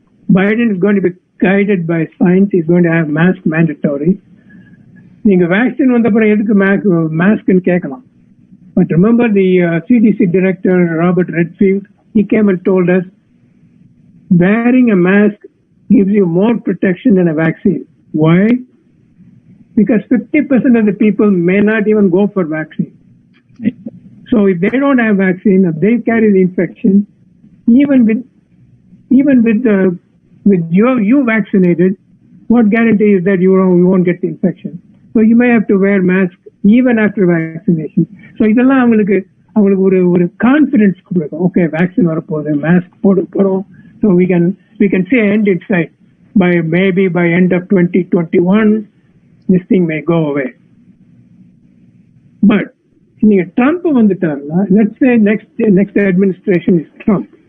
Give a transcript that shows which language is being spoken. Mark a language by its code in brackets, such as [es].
[en] Biden is going to be guided by science. He's going to have mask mandatory. [ta] நீங்க vaccine வந்த அப்புறம் எதுக்கு மாஸ்க்னு கேட்கலாம். [en] But remember the CDC director Robert Redfield, he came and told us wearing a mask gives you more protection than a vaccine. Why? Because 50% of the people may not even go for vaccine. So if they don't have vaccine, if they carry the infection, even with you vaccinated, what guarantee is that you won't get the infection? So you may have to wear mask even after vaccination. [ta] So இதெல்லாம் அவங்களுக்கு ஒரு confidence கொடுக்கும். Okay, vaccine வரப்போகுது, mask போடுறோம். [en] So we can see end in sight. By end of 2021, this thing may go away. But [ta] நீங்க Trump வந்துட்டாருன்னா, [en] let's say next administration is Trump.